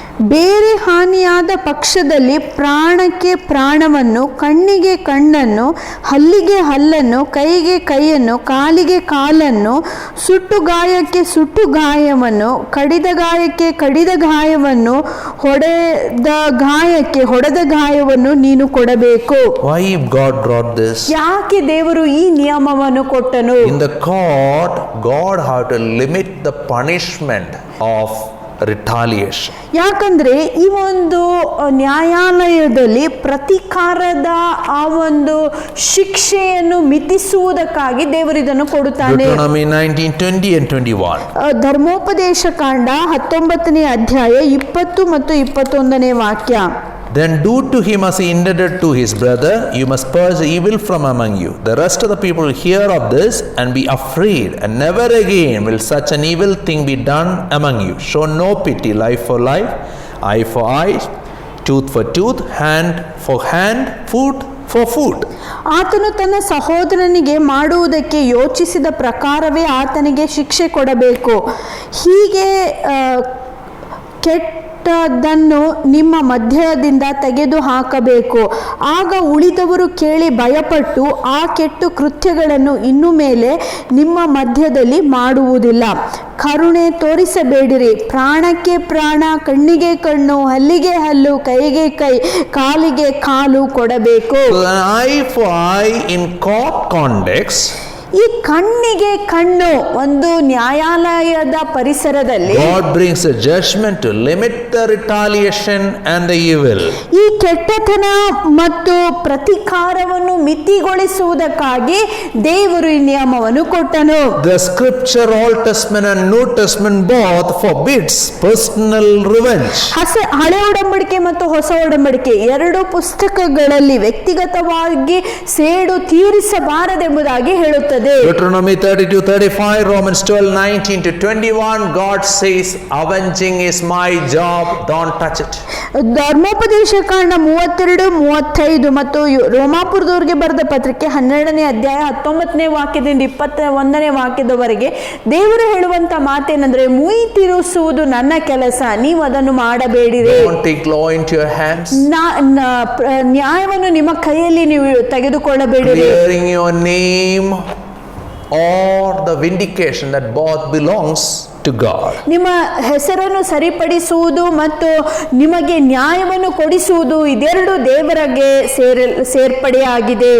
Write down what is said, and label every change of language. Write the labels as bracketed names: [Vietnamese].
[Kannada] ಬೇರೆ ಹಾನಿಯಾದ ಪಕ್ಷದಲ್ಲಿ ಪ್ರಾಣಕ್ಕೆ ಪ್ರಾಣವನ್ನು, ಕಣ್ಣಿಗೆ ಕಣ್ಣನ್ನು, ಹಲ್ಲಿಗೆ ಹಲ್ಲನ್ನು, ಕೈಗೆ ಕೈಯನ್ನು, ಕಾಲಿಗೆ ಕಾಲನ್ನು, ಸುಟ್ಟು ಗಾಯಕ್ಕೆ ಸುಟ್ಟು ಗಾಯವನ್ನು, ಕಡಿದ ಗಾಯಕ್ಕೆ ಕಡಿದ ಗಾಯವನ್ನು, ಹೊಡೆದ ಗಾಯಕ್ಕೆ ಹೊಡೆದ ಗಾಯವನ್ನು ನೀನು ಕೊಡಬೇಕು. [English] Why God brought this? [Kannada] ಯಾಕೆ ದೇವರು ಈ ನಿಯಮವನ್ನು ಕೊಟ್ಟನು? [English] In the court, God had to limit the punishment of retaliation. [Kannada] ಯಾಕಂದ್ರೆ ಈ ಒಂದು ನ್ಯಾಯಾಲಯದಲ್ಲಿ ಪ್ರತೀಕಾರದ ಆ ಒಂದು ಶಿಕ್ಷೆಯನ್ನು ಮಿತಿಸುವುದಕ್ಕಾಗಿ ದೇವರು ಇದನ್ನು ಕೊಡುತ್ತಾನೆ. [English] Deuteronomy 19, 20 and 21. [Kannada] ಧರ್ಮೋಪದೇಶ ಕಾಂಡ 19ನೇ ಅಧ್ಯಾಯ 20 ಮತ್ತು 21ನೇ ವಾಕ್ಯ. [English] Then do to him as he intended to his brother. You must purge evil from among you. The rest of the people will hear of this and be afraid, and never again will such an evil thing be done among you. Show no pity, life for life, eye for eye, tooth for tooth, hand for hand, foot for foot. [Kannada] ಆತನು ತನ್ನ ಸಹೋದರನಿಗೆ ಮಾಡುವುದಕ್ಕೆ ಯೋಚಿಸಿದ ಪ್ರಕಾರವೇ ಆತನಿಗೆ ಶಿಕ್ಷೆ ಕೊಡಬೇಕು. ಹೀಗೆ ಕೆಟ್ಟದ್ದನ್ನು ನಿಮ್ಮ ಮಧ್ಯದಿಂದ ತೆಗೆದು ಹಾಕಬೇಕು. ಆಗ ಉಳಿದವರು ಕೇಳಿ ಭಯಪಟ್ಟು ಆ ಕೆಟ್ಟ ಕೃತ್ಯಗಳನ್ನು ಇನ್ನು ಮೇಲೆ ನಿಮ್ಮ ಮಧ್ಯದಲ್ಲಿ ಮಾಡುವುದಿಲ್ಲ. ಕರುಣೆ ತೋರಿಸಬೇಡಿರಿ. ಪ್ರಾಣಕ್ಕೆ ಪ್ರಾಣ, ಕಣ್ಣಿಗೆ ಕಣ್ಣು, ಹಲ್ಲಿಗೆ ಹಲ್ಲು, ಕೈಗೆ ಕೈ, ಕಾಲಿಗೆ ಕಾಲು ಕೊಡಬೇಕು. [English] So an eye for eye in court context. [Kannada] ಈ ಕಣ್ಣಿಗೆ ಕಣ್ಣು ಒಂದು ನ್ಯಾಯಾಲಯದ ಪರಿಸರದಲ್ಲಿ [English] God brings a judgment to limit the retaliation and the evil. [Kannada] ಈ ಕೆಟ್ಟತನ ಮತ್ತು ಪ್ರತೀಕಾರವನ್ನು ಮಿತಿಗೊಳಿಸುವುದಕ್ಕಾಗಿ ದೇವರು ಈ ನಿಯಮವನ್ನು ಕೊಟ್ಟನು. [English] The scripture, Old Testament and New Testament both forbids personal revenge. [Kannada] ಹಳೆ ಒಡಂಬಡಿಕೆ ಮತ್ತು ಹೊಸ ಒಡಂಬಡಿಕೆ ಎರಡು ಪುಸ್ತಕಗಳಲ್ಲಿ ವ್ಯಕ್ತಿಗತವಾಗಿ ಸೇಡು ತೀರಿಸಬಾರದೆಂಬುದಾಗಿ ಹೇಳುತ್ತದೆ. [English] Deuteronomy 32:35, Romans 12:19 to 21, God says, avenging is my job, don't touch it. [Kannada] ಧರ್ಮೋಪದೇಶ ಕಾಂಡ 32, 35 ಮತ್ತು ರೋಮಾಪುರದವರಿಗೆ ಬರೆದ ಪತ್ರಿಕೆ 12ನೇ ಅಧ್ಯಾಯ 19ನೇ ವಾಕ್ಯದಿಂದ 21ನೇ ವಾಕ್ಯದವರೆಗೆ ದೇವರು ಹೇಳುವಂತ ಮಾತೇನೆಂದ್ರೆ, ಮುಯಿ ತಿರುಸುವುದು ನನ್ನ ಕೆಲಸ, ನೀವು ಅದನ್ನು ಮಾಡಬೇಡಿರಿ. [English] Don't take law into your hands. [Kannada] ನ್ಯಾಯವನ್ನು ನಿಮ್ಮ ಕೈಯಲ್ಲಿ ನೀವು ತೆಗೆದುಕೊಳ್ಳಬೇಡಿರಿ. [English] Clearing your name or the vindication that both belongs to God. [Kannada] ನಿಮ್ಮ ಹೆಸರನ್ನು ಸರಿಪಡಿಸುವುದು ಮತ್ತು ನಿಮಗೆ ನ್ಯಾಯವನ್ನು ಕೊಡಿಸುವುದು ಇದೆರಡು ದೇವರಿಗೆ ಸೇರ್ಪಡೆಯಾಗಿದೆ.